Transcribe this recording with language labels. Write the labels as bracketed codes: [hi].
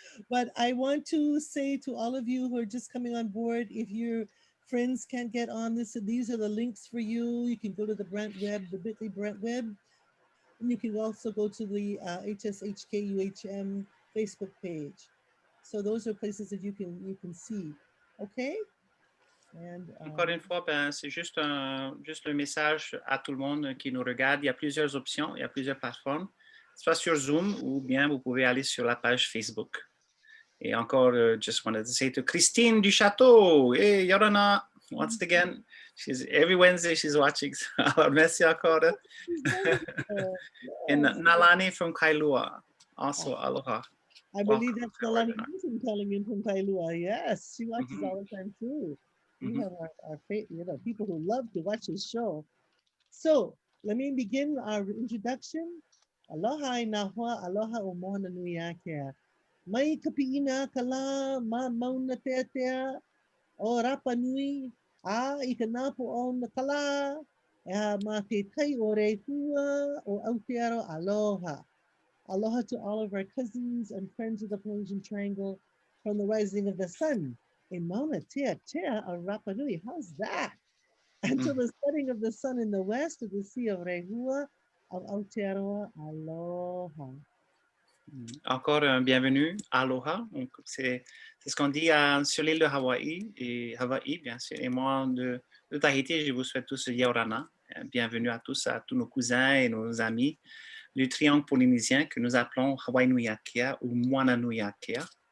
[en] But I want to say to all of you who are just coming on board, if you're friends can't get on this, so these are the links for you. You can go to the Brent web, the bit.ly Brent web, and you can also go to the HSHKUHM Facebook page. So those are places that you can see. Okay? And [fr] Encore une fois, ben, c'est juste le message à tout le monde qui nous regarde. Il y a plusieurs options, il y a plusieurs plateformes, soit sur Zoom ou bien vous pouvez aller sur la page Facebook. Et encore, [en] just wanted to say to Christine du Château, hey, Yorana, once again, every Wednesday she's watching. [fr] Alors, merci encore. [en] And Nalani from Kailua, also aloha. I believe that's Kalani calling in from Kailua. Yes, she watches all the time too. We have our people who love to watch this show. So let me begin our introduction. [haw] Aloha nahua, aloha o moana nui ake. Mai kapiina kala ma mauna teatea o Rapa Nui a i ka napo o na kala ma te tai o Rehua o Aotearoa aloha. [en] Aloha to all of our cousins and friends of the Polynesian Triangle from the rising of the sun in Mauna Tea of Rapa Nui. How's that? Until the setting of the sun in the west of the Sea of Rehua of Aotearoa aloha. [fr] Encore un bienvenue, aloha. C'est ce qu'on dit sur l'île de Hawaï, et Hawaï, bien sûr. Et moi, de Tahiti, je vous souhaite tous Yaorana. Bienvenue à tous nos cousins et nos amis du triangle polynésien que nous appelons Hawaii Nui Akea ou Moana Nui Akea.